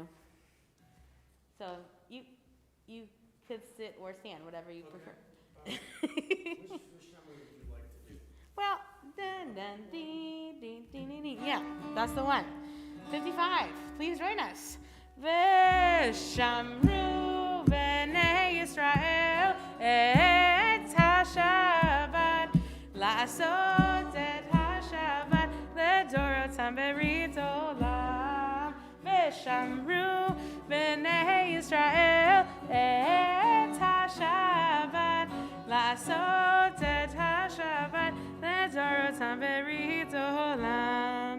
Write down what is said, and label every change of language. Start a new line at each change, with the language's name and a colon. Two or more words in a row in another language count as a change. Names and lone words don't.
English: So you could sit or stand, whatever you prefer. Which Shabbat would you like to do? Well, dun, dun, dee, dee, dee, dee, dee. Yeah, that's the one. 55. Please join us.
Hebrew: ושמרו בני ישראל את השבת לעשות את השבת לדרתם ברית עולם. ושמרו בני ישראל את השבת לעשות את השבת לדרתם ברית עולם.